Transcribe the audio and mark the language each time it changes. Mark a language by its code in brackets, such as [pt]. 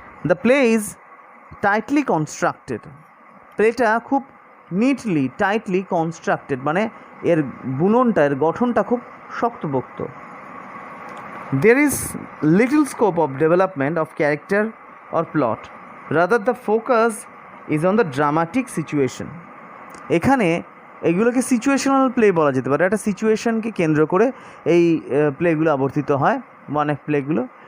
[en] The play is tightly constructed. [bn] প্লেটা খুব neatly, tightly constructed, মানে এর বুননটা, এর গঠনটা খুব শক্তপোক্ত। [en] There is little scope of development of character or plot. Rather, the focus is on the dramatic situation. [bn] এখানে এগুলোকে সিচুয়েশনাল প্লে বলা যেতে পারে। একটা সিচুয়েশনকে কেন্দ্র করে এই প্লেগুলো আবর্তিত হয়, ওয়ান অ্যাক্ট প্লেগুলো।